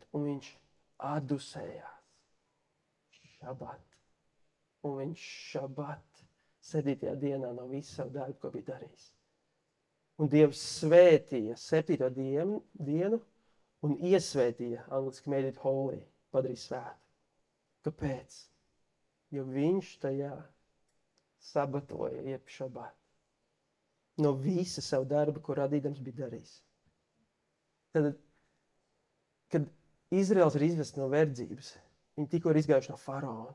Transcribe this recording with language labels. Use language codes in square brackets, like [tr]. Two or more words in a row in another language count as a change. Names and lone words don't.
[lv] Un viņš atdusējās. Šabat. Un viņš šabat 7. dienā no visu savu darbu, ko bija darījis. Un Dievs svētīja 7. dienu un iesvētīja, angliski [en] made it holy, [lv] padarīja svētu. Kāpēc? Jo viņš tajā sabatoja, jeb šabat. No visa savu darbu, ko radīdams bija darījis. Tad, kad Izraels ir izvests no verdzības, viņi tikko ir izgājuši no faraona.